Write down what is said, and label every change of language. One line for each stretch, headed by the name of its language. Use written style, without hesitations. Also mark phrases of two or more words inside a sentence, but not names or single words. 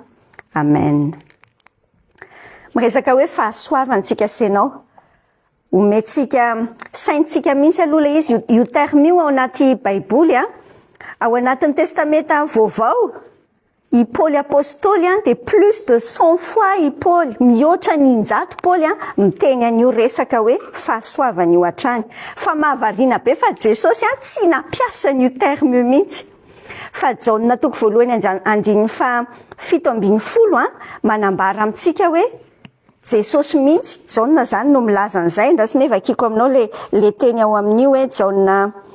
Malagasy: Amen. Miresaka hoe fahasoavantsika senao ometsika saintsika mihitsy aloha le izy io terme io ao anaty baiboly ao anatin'ny testamenta vaovao i Paul apôstoly
French: de plus de 100 fois
Malagasy: i Paul mihoatra ninjato Paul miteny an'io resaka hoe fahasoavana io hatrany fa mahavariana be fa Jesosy tsy nampiasa an'io terme mihitsy fa Jaona toko voalohany andininy fa 7:10 manambara amitsika hoe Jesosy mihitsy Jaona zany no milaza an'izay ndraso nefa akiko aminao le teny ao amin'io hoe Jaona